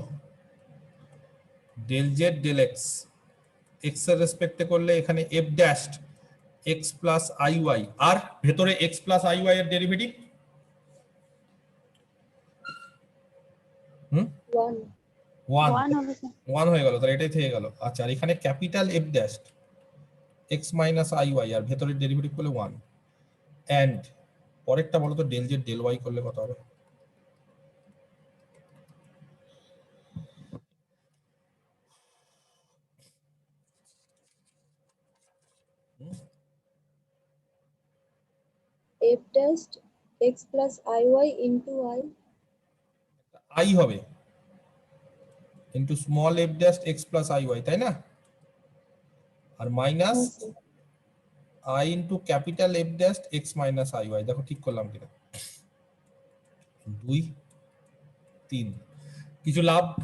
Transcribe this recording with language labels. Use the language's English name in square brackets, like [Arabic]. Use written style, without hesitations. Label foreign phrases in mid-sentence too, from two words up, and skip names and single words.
[English] del z del x, [Bangla] x এর রেসপেক্টে করলে এখানে [English] f dashed x plus iy, [Bangla] আর ভেতরে [English] x plus iy [Bangla] এর ডেরিভেটিভ 1 1 হবে স্যার। 1 হয়ে গেল, তাহলে এটাই থেকে গেল। আচ্ছা, আর এখানে [English] capital f dashed x minus iy, [Bangla] আর ভেতরের ডেরিভেটিভ করলে 1, এন্ড পরেরটা বলো তো [English] del z del y [Bangla] করলে কত হবে? [English] f dash x plus iy into i [Bangla] i হবে [English] into small f dash x plus iy, [Bangla] তাই না? আর [English] minus i into capital f dash x minus iy. [Bangla] দেখো ঠিক করলাম কিনা? 2 3, কিছু লাভ?